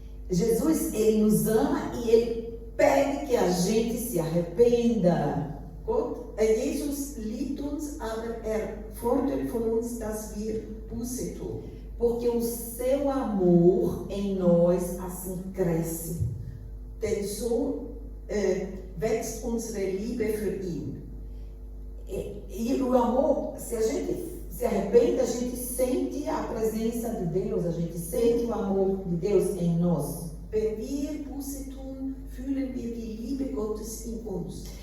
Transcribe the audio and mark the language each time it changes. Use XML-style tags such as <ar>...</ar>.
<pt>Jesus, ele nos ama e ele pede que a gente se arrependa.</pt> <de>Jesus liebt uns, aber fordert von uns, dass wir Buße tun.</de> <pt>Porque o seu amor em nós assim cresce.</pt> <de>Denn so wächst unsere Liebe für ihn.</de> <pt>E o amor, se a gente se arrepende, a gente sente a presença de Deus, a gente sente o amor de Deus em nós.</pt> <de>Wenn wir Buße tun, fühlen wir die Liebe Gottes in uns.</de>